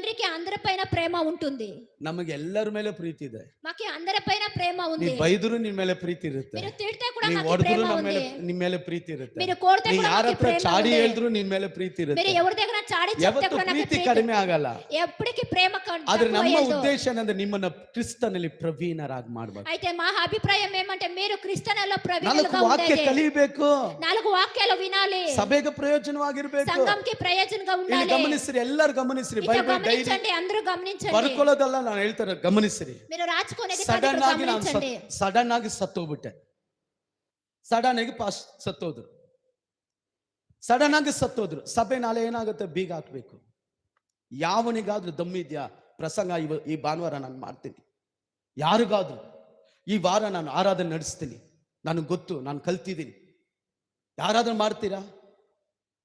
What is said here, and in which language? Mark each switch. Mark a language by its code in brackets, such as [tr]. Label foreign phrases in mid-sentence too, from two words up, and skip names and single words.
[te] మీకు అందరిపైన ప్రేమ ఉంటుంది. [kn] ನಮಗೆ ಎಲ್ಲರ ಮೇಲೆ ಪ್ರೀತಿ ಇದೆ. [te] మాకు అందరిపైన ప్రేమ [kn] ನೀ [te] ఉంది. [kn] ಬೈದ್ರು ನಿನ್ ಮೇಲೆ ಪ್ರೀತಿ ಇರುತ್ತೆ. [te] మీరు తిడితే కూడా [kn] ನೀ [te] మాకు [kn] ಹೊಡೆದ್ರು [te] ప్రేమ [kn] ನಮ್ಮ ಮೇಲೆ [te] ఉంది. [kn] ನಿನ್ ಮೇಲೆ ಪ್ರೀತಿ ಇರುತ್ತೆ. [te] మీరు కోడితే [kn] ನೀ [te] కూడా [kn] ಯಾರ [te] మాకు [kn] ಹತ್ರ [te] ప్రేమ [kn] ಚಾಡಿ [te] ఉంది. [kn] ಹೇಳಿದ್ರು ನಿನ್ ಮೇಲೆ ಪ್ರೀತಿ [te] మీరు [kn] ಇರುತ್ತೆ. [te] ఎవరి దగ్గర చాడి చెప్తే [kn] ಯಾವತ್ತೂ [te] కూడా నాకు [kn] ಪ್ರೀತಿ ಕಡಿಮೆ ಆಗಲ್ಲ. [te] ఎప్పటికీ ప్రేమ [kn] ಆದ್ರೆ ನಮ್ಮ [te] తక్కువ [kn] ಉದ್ದೇಶ ಏನಂದ್ರೆ ನಿಮ್ಮನ್ನ ಕ್ರಿಸ್ತನಲ್ಲಿ ಪ್ರವೀಣರಾಗಿ ಮಾಡಬೇಕು. [te] అయితే మా అభిప్రాయం ఏమంటే మీరు క్రిస్తనలో [kn] ನಾಲ್ಕು [te] ప్రవీణులుగా [kn] ವಾಕ್ಯ [te] ఉండాలి. [kn] ಕಲಿಬೇಕು. [te] 4 వాక్యాలు వినాలి. [kn] ಸಭೆಗೆ ಪ್ರಯೋಜನವಾಗಿರ್ಬೇಕು. [te] సంఘంకి ప్రయోజనంగా [kn] ಇಲ್ಲಿ [te] ఉండాలి. [kn] ಗಮನಿಸ್ರಿ, ಎಲ್ಲರೂ ಗಮನಿಸ್ರಿ. ಬೈಬಲ್ ಡೈರಿ [te] గమనించండి, అందరూ గమనించండి. [kn] ಬರ್ಕೊಳ್ಳೋದಲ್ಲ, ನಾನು ಹೇಳ್ತಾರೆ ಗಮನಿಸ್ರಿ. [te] మీరు రాచుకునేది కాదు, [kn] ಸಡನ್ ಆಗಿ ನಾನು [te] గమనించండి. [kn] ಸಡನ್ ಆಗಿ ಸತ್ತೋಗ್ಬಿಟ್ಟೆ. ಸಡನ್ ಆಗಿ ಸತ್ತೋದ್ರು. ಸಡನ್ ಆಗಿ ಸತ್ತೋದ್ರು. ಸಭೆ ನಾಳೆ ಏನಾಗುತ್ತೆ, ಬೀಗ ಹಾಕ್ಬೇಕು. ಯಾವನಿಗಾದ್ರೂ ದಮ್ಮಿದ್ಯಾ ಪ್ರಸಂಗ ಈ ಭಾನುವಾರ ನಾನು ಮಾಡ್ತೀನಿ, ಯಾರಿಗಾದ್ರೂ ಈ ವಾರ ನಾನು ಆರಾಧನೆ ನಡೆಸ್ತೀನಿ, ನನಗೆ ಗೊತ್ತು, ನಾನು ಕಲ್ತಿದ್ದೀನಿ, ಯಾರಾದ್ರೂ ಮಾಡ್ತೀರಾ?